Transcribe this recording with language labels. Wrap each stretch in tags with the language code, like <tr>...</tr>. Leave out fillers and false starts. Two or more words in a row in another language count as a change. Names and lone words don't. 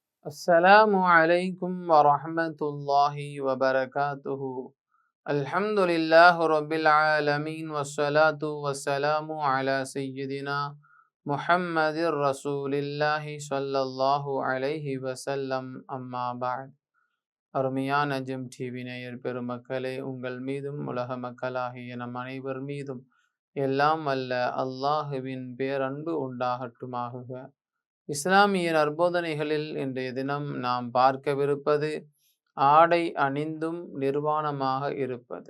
<ar>السلام عليكم ورحمة الله وبركاته. الحمد لله رب العالمين والصلاة والسلام على سيدنا محمد رسول الله صلى الله عليه وسلم. أما بعد.</ar> <ta>அருமையான ஜெம் டிவி நேயர் பெருமக்களே, உங்கள் மீதும் உலக மக்களாகிய நம் அனைவர் மீதும் எல்லாம் அல்ல அல்லாஹுவின் பேரன்பு உண்டாகட்டுமாக. இஸ்லாமிய நற்போதனைகளில் இன்றைய தினம் நாம் பார்க்கவிருப்பது ஆடை அணிந்தும் நிர்வாணமாக இருப்பது.</ta>